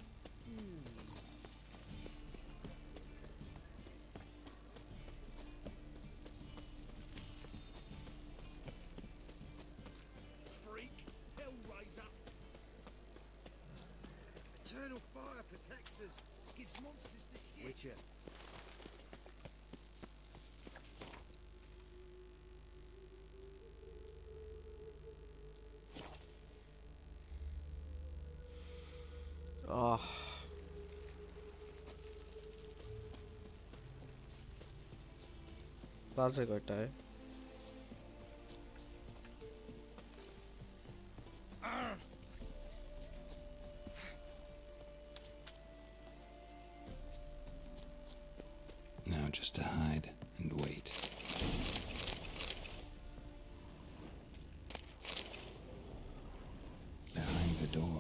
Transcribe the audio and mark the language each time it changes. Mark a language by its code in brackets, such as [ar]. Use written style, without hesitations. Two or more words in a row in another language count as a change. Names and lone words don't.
[en] Freak! Hellraiser! Eternal fire protects us. Gives monsters the shit. Witcher. Ah. बाजे घटा है Now just to hide and wait. Behind the door.